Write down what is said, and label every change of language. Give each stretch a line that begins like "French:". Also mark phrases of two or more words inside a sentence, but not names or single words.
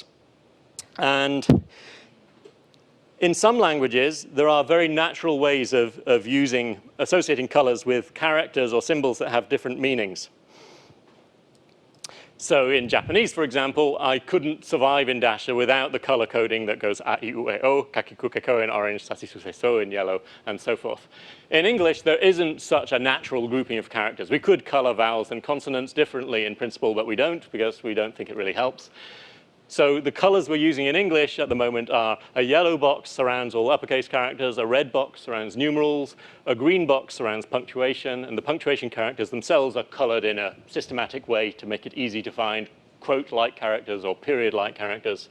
English: And in some languages, there are very natural ways of associating colors with characters or symbols that have different meanings. So in Japanese, for example, I couldn't survive in Dasha without the color coding that goes a, i, u, e, o, kakiku, keko in orange, sasisu, se, so in yellow, and so forth. In English, there isn't such a natural grouping of characters. We could color vowels and consonants differently in principle, but we don't because we don't think it really helps. So the colors we're using in English at the moment are a yellow box surrounds all uppercase characters, a red box surrounds numerals, a green box surrounds punctuation, and the punctuation characters themselves are colored in a systematic way to make it easy to find quote-like characters or period-like characters.